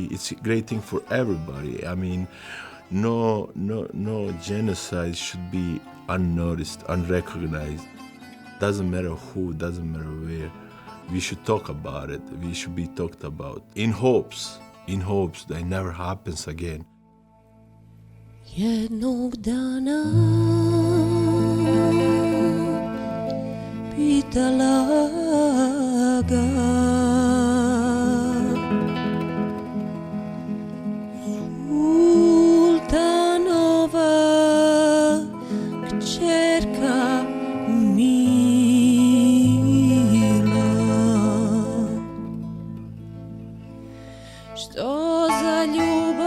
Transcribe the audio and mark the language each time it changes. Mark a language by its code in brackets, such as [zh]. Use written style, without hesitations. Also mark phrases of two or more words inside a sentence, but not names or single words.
[en] It's a great thing for everybody. I mean, no genocide should be unnoticed, unrecognized. Doesn't matter who, doesn't matter where. We should talk about it. We should be talked about in hopes that it never happens again. [bs] Jednog dana pitala ga Sultanova kćerka mila, što za ljubav